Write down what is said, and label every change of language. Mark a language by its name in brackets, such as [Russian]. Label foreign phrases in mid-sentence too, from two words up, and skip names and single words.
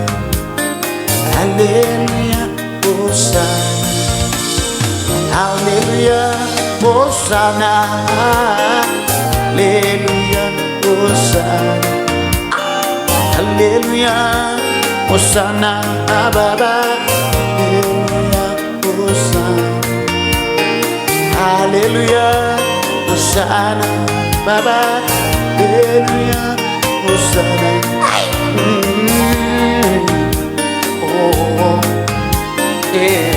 [Swahili] haleluya, Hosana, haleluya, Hosana, haleluya, Hosana, haleluya, hosana Baba, haleluya, hosana, haleluya, hosana Baba, haleluya, hosana. [English] Oh, yeah.